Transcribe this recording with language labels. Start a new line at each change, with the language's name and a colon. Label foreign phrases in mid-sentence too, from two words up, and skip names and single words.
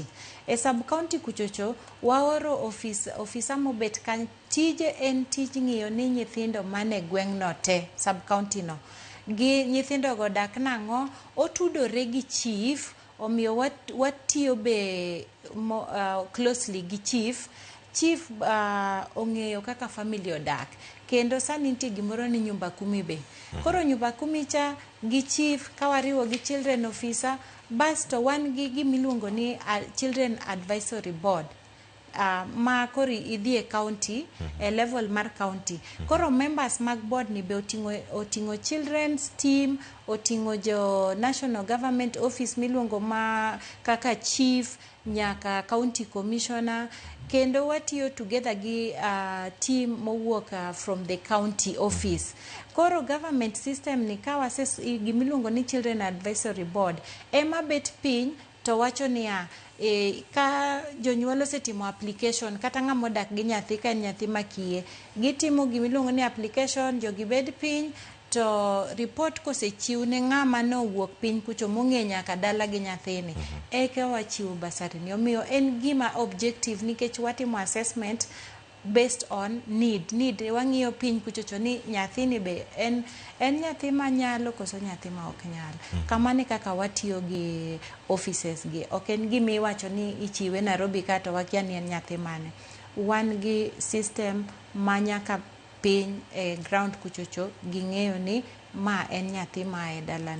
Luo (Kenya and Tanzania): E
English: sub county
Luo (Kenya and Tanzania): kuchocho waoro officer mobet kan tije en tij ng'iyo ni nyithindo mane gweng' no te
English: sub county
Luo (Kenya and Tanzania): no. Gi nyithindo go dak nang'o, otudore gi chief, omiyo watiyo be closely gi chief. Chief ong'eyo kaka family odak. Kendo sani nitie gimoro ni
Swahili: nyumba kumi
Luo (Kenya and Tanzania): be. Koro
Swahili: nyumba kumi
Luo (Kenya and Tanzania): cha gi chief kawariwo gi
English: children officer,
Luo (Kenya and Tanzania): basto wan gi gimiluongo ni
English: children advisory board.
Luo (Kenya and Tanzania): Ma koro idhi e county, e level mar county. Koro members mag board ni be oting'o
English: children's team,
Luo (Kenya and Tanzania): oting'o jo
English: national government office
Luo (Kenya and Tanzania): miluongo ma kaka chief, nyaka
English: county commissioner,
Luo (Kenya and Tanzania): kendo watiyo together gi team mowuok
English: from the county office.
Luo (Kenya and Tanzania): Koro
English: government system
Luo (Kenya and Tanzania): ni gimiluongo ni
English: children advisory board
Luo (Kenya and Tanzania): ema bet piny to wacho niya, ka jonyuol osetimo application kata ng'ama odak gi nyathi ka en nyathi makiye, gitimo gimiluongo ni application, jogi bed piny to report kosechiw ne ng'ama nowuok piny kucho mong'e nyaka dala gi nyathini, eka wachiwo basari ni. Omiyo en gima objective nikech watimo
English: assessment based on need.
Luo (Kenya and Tanzania): Wang'iyo piny kuchocho ni nyathini be en nyathi manyalo koso nyathi ma ok nyal. Kamano kaka watiyo gi offices gi. Ok en gima iwacho ni ichiwe Nairobi ka to wakia ni en nyathi mane. Wan gi system manyaka piny e ground kuchocho ging'eyo ni ma en nyathi ma e dalani.